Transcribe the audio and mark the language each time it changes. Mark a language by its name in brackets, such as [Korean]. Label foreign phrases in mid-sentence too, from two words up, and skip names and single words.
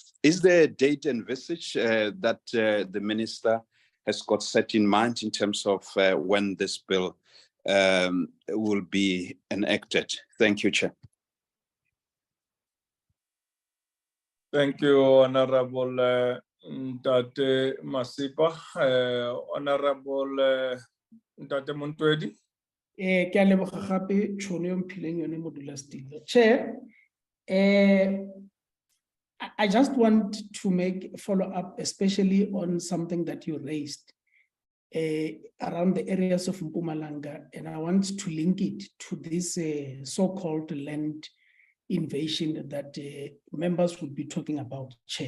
[English] Is there a date envisaged that the minister has got set in mind in terms of when this bill will be enacted? Thank you, Chair. Thank you, Honorable Ntate Masipa. Honorable Ntate Montwedi. [Northern Sotho] Ke a leboga gape tšhono yo mphileng yone modulasetulo. [English] Chair, I just want to make a follow-up, especially on something that you raised around the areas of Mpumalanga, and I want to link it to this so-called land invasion that members would be talking about, Chair.